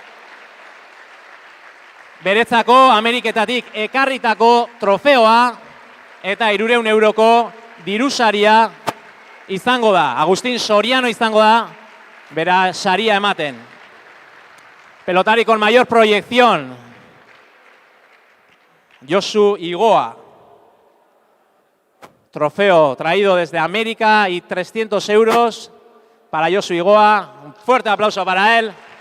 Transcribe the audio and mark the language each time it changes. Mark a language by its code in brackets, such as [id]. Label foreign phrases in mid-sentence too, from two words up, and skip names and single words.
[eu] Beretzako Ameriketatik ekarritako trofeoa eta 300 euroko dirusaria izango da. Agustin Soriano izango da bera saria ematen. [es] Pelotari con mayor proyección, Josu Igoa. Trofeo traído desde América y 300 euros para Josu Igoa. Un fuerte aplauso para él.